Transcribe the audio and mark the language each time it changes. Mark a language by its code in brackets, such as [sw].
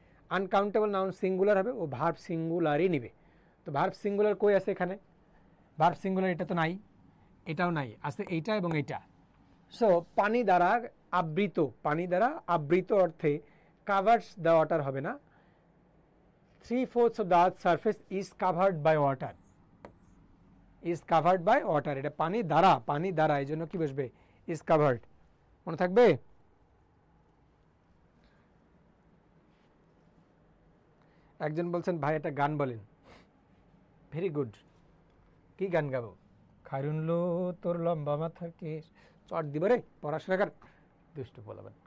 [bn] Uncountable noun singular হবে, ও verb সিঙ্গুলারই নিবে। তো ভার্ব সিঙ্গুলার কই আছে এখানে? ভার্ব সিঙ্গুলার এটা তো নাই, এটাও নাই, আছে এইটা এবং এইটা। সো পানি দ্বারা আবৃত, পানি দ্বারা আবৃত অর্থে কাভার্স দ্য ওয়াটার হবে না। [en] 3/4 of the earth's surface is covered by water, is covered by water। [bn] এটা পানি দ্বারা, পানি দ্বারা, এই জন্য কি বসবে? [en] is covered। [bn] মনে থাকবে? একজন বলছেন ভাই একটা গান বলেন। ভেরি গুড, কি গান গাবো? খারুনলো তোর লম্বা মাথার কেশ, চট দিব রে, পড়াশোনা কর, দুষ্টু বলাবেন।